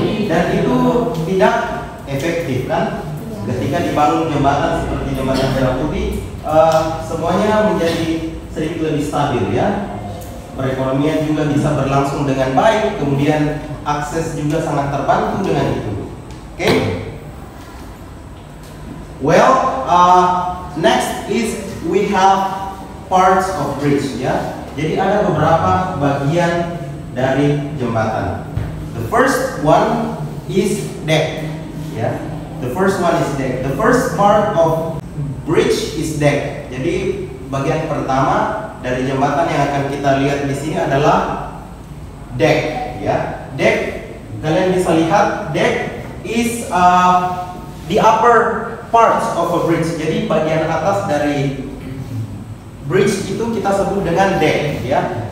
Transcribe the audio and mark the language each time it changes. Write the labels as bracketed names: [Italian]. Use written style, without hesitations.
[Indonesian] Dan itu tidak efektif kan? Ketika dibangun jembatan seperti Jembatan Merah Putih, semuanya menjadi sedikit lebih stabil ya. Perekonomian juga bisa berlangsung dengan baik, kemudian akses juga sangat terbantu dengan itu. Oke? [English] Well, next is we have parts of bridge ya. [Indonesian] Jadi ada beberapa bagian dari jembatan. [English] The first one is deck ya. The first one is deck. The first part of bridge is deck. [Indonesian] Jadi bagian pertama dari jembatan yang akan kita lihat di sini adalah deck, ya. [English] Deck, [Indonesian] kalian bisa lihat [English] deck is the upper parts of a bridge. [Indonesian] Jadi bagian atas dari bridge itu kita sebut dengan deck, ya.